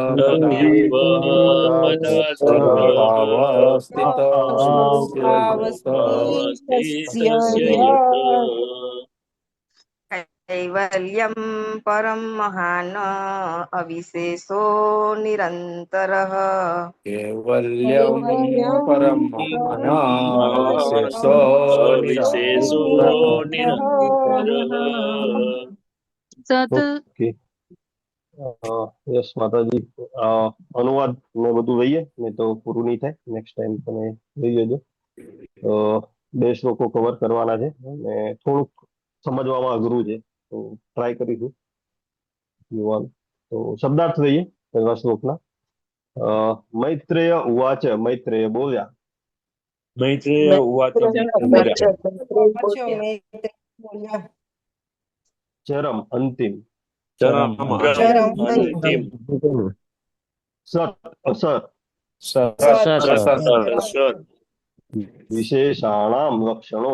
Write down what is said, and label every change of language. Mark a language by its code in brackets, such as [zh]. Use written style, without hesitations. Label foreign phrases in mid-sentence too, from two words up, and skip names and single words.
[sa] पदार्थस्य कैवल्यं परं महान् अविशेषो निरन्तरः केवल्यं परं महान् अविशेषो [en] okay yes [gu] માતાજી અનુવાદ ને બધું લઈએ ને તો પૂરું નહીં થાય [en] next time [gu] તમે લઈ લેજો બે શ્લોકો કવર કરવાના છે અને થોડુંક સમજવામાં અઘરું છે તો ટ્રાય કરીશું યુવાન તો શબ્દાર્થ લઈએ પહેલા શ્લોકના [sa] मैत्रेय उवाच [gu] મૈત્રેય બોલ્યા [sa] मैत्रेय उवाच [gu] ચરમ અંતિમ [sa] अंतिम [gu] સત અસર [sa] सत विशेषाणाम लक्षणो